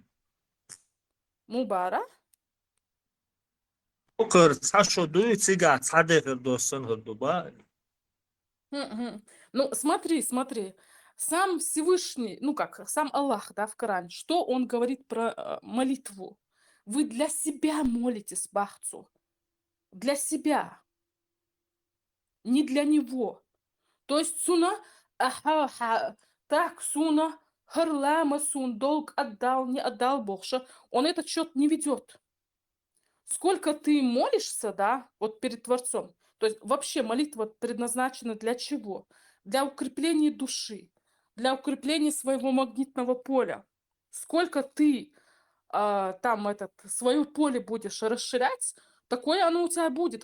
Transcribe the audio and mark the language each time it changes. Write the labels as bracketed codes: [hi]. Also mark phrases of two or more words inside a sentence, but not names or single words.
[ru] Мубара? Ну, смотри. Сам Всевышний, ну как, сам Аллах, да, в Коране, что он говорит про молитву? Вы для себя молитесь, бахцу. Для себя. Не для него. То есть суна, так, суна, харлама, сун, долг отдал, не отдал Богша. Он этот счет не ведет. Сколько ты молишься, да, вот перед Творцом. То есть вообще молитва предназначена для чего? Для укрепления души, для укрепления своего магнитного поля. Сколько ты там свое поле будешь расширять, такое оно у тебя будет.